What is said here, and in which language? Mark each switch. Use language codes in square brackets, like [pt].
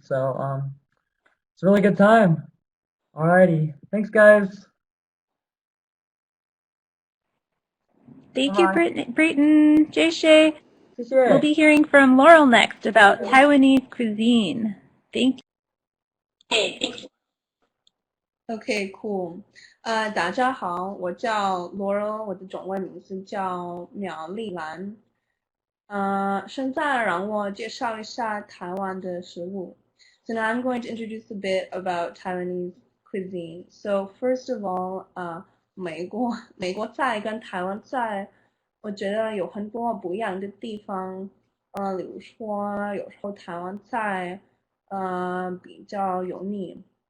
[en] So, it's a really good time. Alrighty. Thanks, guys. Thank you, Bye. Brayton. Jay. [zh] 谢谢。 [en] We'll be hearing from Laurel next about Taiwanese cuisine. Thank you. OK, cool. [zh] 大家好，我叫 Laurel，我的中文名字叫苗丽兰。现在让我介绍一下台湾的食物。 [en] So now I'm going to introduce a bit about Taiwanese cuisine. So first of all, [zh] 美国菜跟台湾菜，我觉得有很多不一样的地方。例如说，有时候台湾菜，比较油腻。